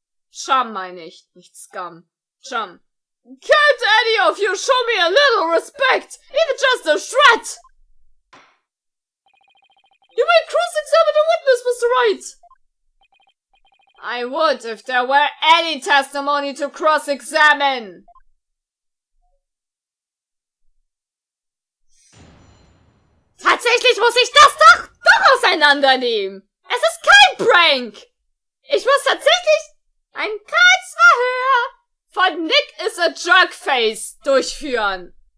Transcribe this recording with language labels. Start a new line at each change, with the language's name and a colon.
German: Chum meine ich, nicht scum. Chum.
English: Can't any of you show me a little respect? Even just a shred? You might cross-examine a witness, Mr. Wright! I would if there were any testimony to cross-examine!
German: Tatsächlich muss ich das doch auseinandernehmen! Es ist kein Prank! Ich muss tatsächlich ein Kreuzverhör von Nick is a Jerkface durchführen.